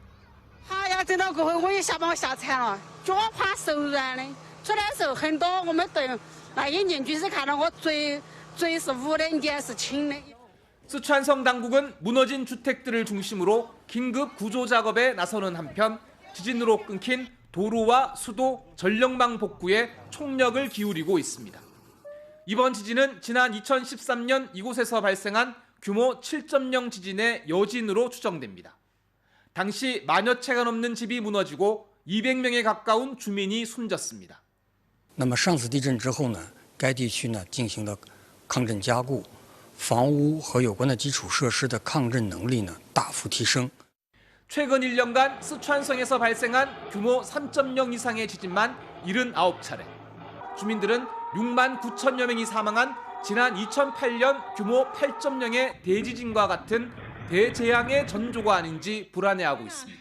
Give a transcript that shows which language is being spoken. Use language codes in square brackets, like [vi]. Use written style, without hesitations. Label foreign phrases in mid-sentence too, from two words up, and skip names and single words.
[ko] 쓰촨성 당국은 무너진 주택들을 중심으로 긴급 구조 작업에 나서는 한편 지진으로 끊긴 도로와 수도, 전력망 복구에 총력을 기울이고 있습니다. 이번 지진은 지난 2013년 이곳에서 발생한 규모 7.0 지진의 여진으로 추정됩니다. 당시 만여 채가 넘는 집이 무너지고 200명에 가까운 주민이 숨졌습니다. [zh] 那么上次地震之后呢，该地区呢进行了抗震加固，房屋和有关的基础设施的抗震能力呢大幅提升。 [ko] 최근 1년간 쓰촨성에서 발생한 규모 3.0 이상의 지진만 79차례. 주민들은 6만 9천여 명이 사망한 지난 2008년 규모 8.0의 대지진과 같은 대재앙의 전조가 아닌지 불안해하고 있습니다.